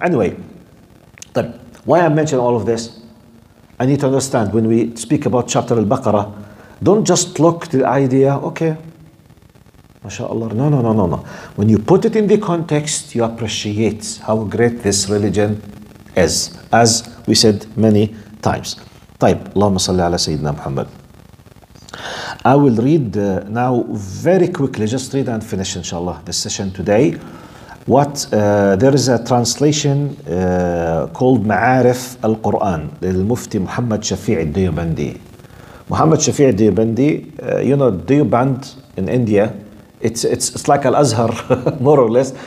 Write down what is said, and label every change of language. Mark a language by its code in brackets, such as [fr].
[en] Anyway, but why I'm mentioning all of this, I need to understand when we speak about chapter al-Baqarah, don't just look to the idea, okay, MashaAllah. No. When you put it in the context, you appreciate how great this religion is, as we said many times. [ar] طيب, اللهم صل على سيدنا محمد. [en] I will read now very quickly, just read and finish inshallah this session today. There is a translation called Ma'arif al-Quran, Mufti Muhammad Shafi' al-Diyobandi. Muhammad Shafi' al-Diyobandi, you know, Diyoband in India, it's like Al-Azhar, more or less.